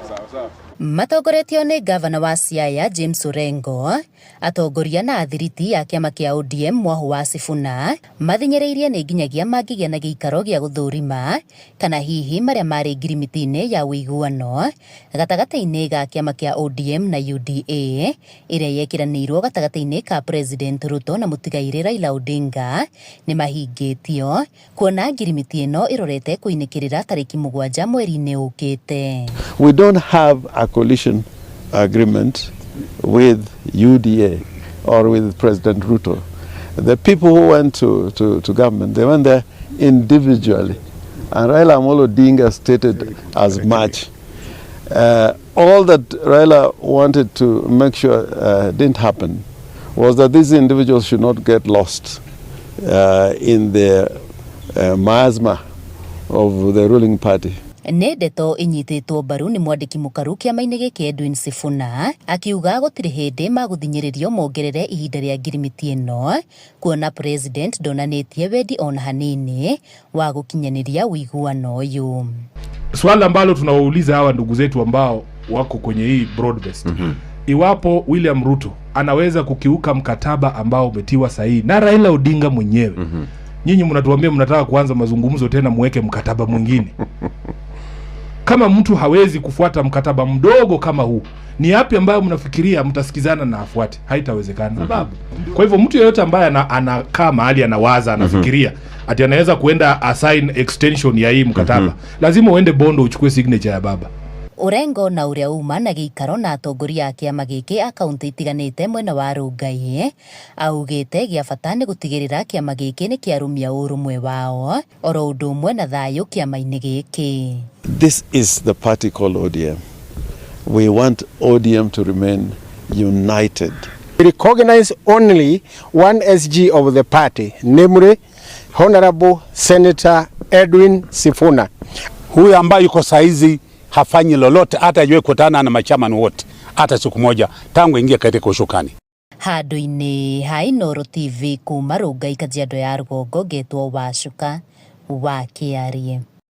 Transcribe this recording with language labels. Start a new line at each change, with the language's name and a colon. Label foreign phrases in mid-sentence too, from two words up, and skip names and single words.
Kikuyu: Matongoretio nĩ gavana wa Siaya James Orengo, atongoria na athiriti ya kĩama kĩa ODM Mwahu wa Sifuna mathinyereirie nĩ nginyagia mangĩgĩa na gĩikaro gĩa gũthũrima kana hihi marĩa marĩ ngirimiti-inĩ ya ũiguano gatagatĩ-inĩ ga kĩama kĩa ODM na UDA ĩrĩa yekĩranĩirwo gatagatĩ-inĩ ka President Ruto na mũtigairĩ Raila Odinga nĩ mahingĩtio kuona ngirimiti ĩno ĩrorete kũinĩkĩrĩra tarĩki 7 mweri-inĩ ũkĩte.
English: We don't have a coalition agreement with UDA or with President Ruto. The people who went to government, they went there individually. And Raila Amolo Odinga stated as much. All that Raila wanted to make sure didn't happen was that these individuals should not get lost in the miasma of the ruling party.
Kikuyu: Nĩ ndeto inyitĩtwo mbaru nĩ mwandĩki mũkaru kĩama-inĩ gĩkĩ Edwin Sifuna akiuga gũtirĩ hĩndĩ magũthinyĩrĩrio mongerere ihinda rĩa ngirimiti ĩno kuona President ndonanĩtie wendi ona hanini wa gũkinyanĩria ũiguano ũyũ.
Swahili: Swali ambalo tunawauliza hawa ndugu zetu ambao wako kwenye hii broadcast, iwapo William Ruto anaweza kukiuka mkataba ambao umetiwa sahihi na Raila Odinga mwenyewe, nyinyi mnatuambia mnataka kuanza mazungumzo tena muweke mkataba mwingine. Kama mtu hawezi kufuata mkataba mdogo kama huu, ni yapi ambayo mnafikiria mtasikizana na afuate? Haitawezekana. Sababu kwa hivyo mtu yeyote ambaye anakaa mahali anawaza anafikiria ati anaweza kuenda
English: assign extension
Swahili: ya hii mkataba, lazima uende Bondo uchukue signature ya baba.
Kikuyu: Orengo na ũrĩa uma na gĩikaro na atongoria a kĩama gĩkĩ akaunti itiganĩte mwena wa Rongai augĩte gĩa bata nĩ gũtigĩrĩra kĩama gĩkĩ nĩ kĩarũmia ũrũmwe wao oro ũndũ ũmwe na thayũ kĩama-inĩ gĩkĩ.
English: This is the party called ODM. We want ODM to remain united. We recognize only one SG of the party, namely Honorable Senator Edwin Sifuna.
Swahili: Huyu ambaye yuko saizi hafanyi lolote, hata ajue kutana na machama wote hata siku moja tangu ingia katika ushukani.
Kikuyu: Handũ-inĩ ha Inooro TV kuma Rongai Kajiado ya Rũgongo, ngetwo Wacuka wa Kĩarie.